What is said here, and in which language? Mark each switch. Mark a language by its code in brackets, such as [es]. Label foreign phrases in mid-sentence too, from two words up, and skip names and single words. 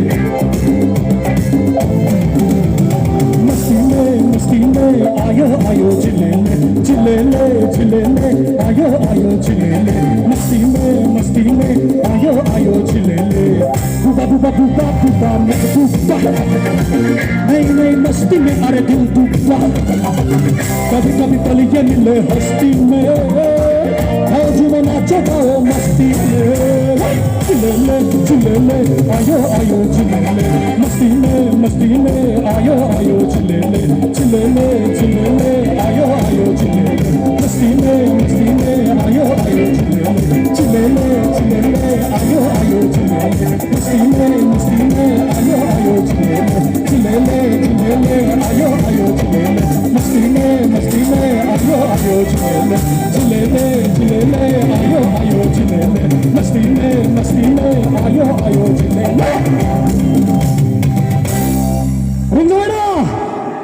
[hi] मस्ती में आयो आयो चिलेले चिलेले चिलेले आयो आयो चिलेले मस्ती में आयो आयो चिलेले बुबा बुबा बुबा बुबा मैं बुबा नहीं मस्ती में अरे दिल दुबा कभी कभी पलिए मिले हस्ती में आओ जुमा नाचो गाओ मस्ती में चिलेले चिलेले आयो आयो चिलेले मस्ती में आयो आयो चिलेले चिलेले चिलेले आयो आयो चिलेले मस्ती में आयो आयो चिलेले चिलेले चिलेले आयो आयो चिलेले मस्ती में आयो आयो चिलेले चिलेले चिलेले आयो आयो चिलेले मस्ती में आयो आयो चिलेले चिलेले चिलेले आयो आयो चिलेले मस्ती में आयो आयो चिलेले [en] Ring the winner!